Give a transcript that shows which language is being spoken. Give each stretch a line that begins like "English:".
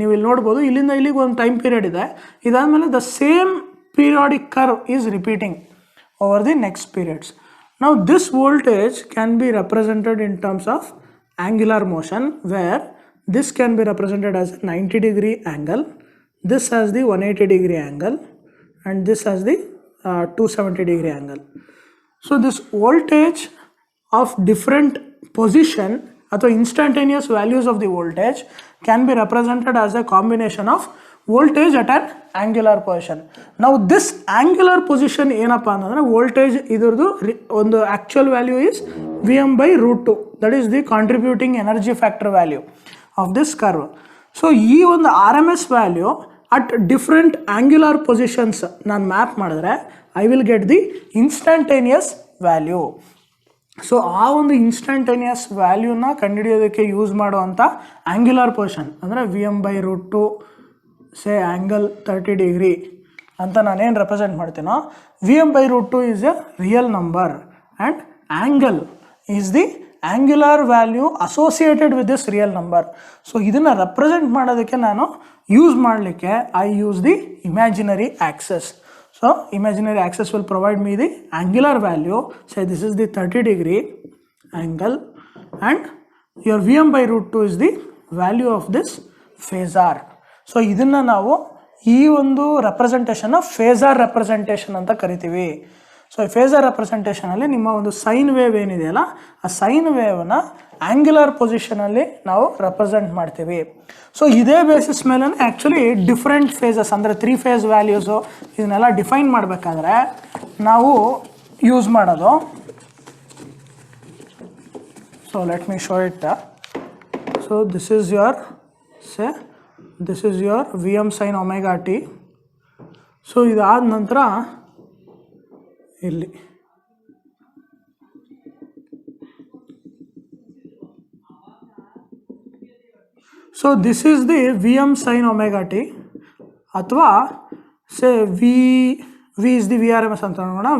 Kannada: ನೀವು ಇಲ್ಲಿ ನೋಡ್ಬೋದು, ಇಲ್ಲಿಂದ ಇಲ್ಲಿಗೆ ಒಂದು ಟೈಮ್ ಪೀರಿಯಡ್ ಇದೆ, ಇದಾದಮೇಲೆ
English: The same periodic curve is repeating over the next periods. Now this voltage can be represented in terms of angular motion, where this can be represented as a 90-degree angle, this has the 180-degree angle, and this has the 270-degree angle. So this voltage of different position ಅಥವಾ instantaneous values of the voltage can be represented as a combination of voltage at an angular position. Now this angular position
Kannada: ಏನಪ್ಪ ಅಂತಂದರೆ voltage ಇದ್ರದ್ದು ಒಂದು
English: Actual value is Vm/√2, that is the contributing energy factor value of this curve.
Kannada: So ಈ ಒಂದು RMS value at different angular positions ನಾನು map ಮಾಡಿದ್ರೆ
English: I will get the instantaneous value.
Kannada: So ಆ ಒಂದು ಇನ್ಸ್ಟಂಟೇನಿಯಸ್ ವ್ಯಾಲ್ಯೂನ ಕಂಡುಹಿಡಿಯೋದಕ್ಕೆ ಯೂಸ್ ಮಾಡುವಂಥ angular position ಅಂದರೆ Vm/√2 ಸೇ angle 30 degree ಅಂತ ನಾನೇನು represent ಮಾಡ್ತೀನೋ,
English: Vm/√2 is a real number and angle is the angular value associated with this real number.
Kannada: So ಇದನ್ನು represent ಮಾಡೋದಕ್ಕೆ ನಾನು use ಮಾಡಲಿಕ್ಕೆ
English: I use the imaginary axis. So imaginary axis will provide me the angular value. Say this is the 30 degree angle and your Vm by root 2 is the value of this phasor.
Kannada: So ಇದನ್ನು ನಾವು ಈ ಒಂದು ರೆಪ್ರೆಸೆಂಟೇಷನ್ನ phasor representation ಅಂತ ಕರಿತೀವಿ. So ಈ phasor ರೆಪ್ರೆಸೆಂಟೇಷನಲ್ಲಿ ನಿಮ್ಮ ಒಂದು sine wave ಏನಿದೆಯಲ್ಲ ಆ ಸೈನ್ ವೇವ್ನ ಆ್ಯಂಗ್ಯುಲರ್ ಪೊಸಿಷನಲ್ಲಿ ನಾವು ರೆಪ್ರೆಸೆಂಟ್ ಮಾಡ್ತೀವಿ. ಸೊ ಇದೇ ಬೇಸಿಸ್ ಮೇಲೆ ಆ್ಯಕ್ಚುಲಿ ಡಿಫ್ರೆಂಟ್ ಫೇಸಸ್ ಅಂದರೆ 3 ಫೇಸ್ ವ್ಯಾಲ್ಯೂಸು ಇದನ್ನೆಲ್ಲ ಡಿಫೈನ್ ಮಾಡಬೇಕಾದ್ರೆ ನಾವು ಯೂಸ್ ಮಾಡೋದು.
English: So let me show it. So this is your, say this is your Vm sin omega t. So
Kannada: ಇದಾದ ನಂತರ ಇಲ್ಲಿ
English: so this is the Vm sin omega t ಅಥವಾ say V is the VRMS
Kannada: ಅಂತ ನೋಡೋಣ.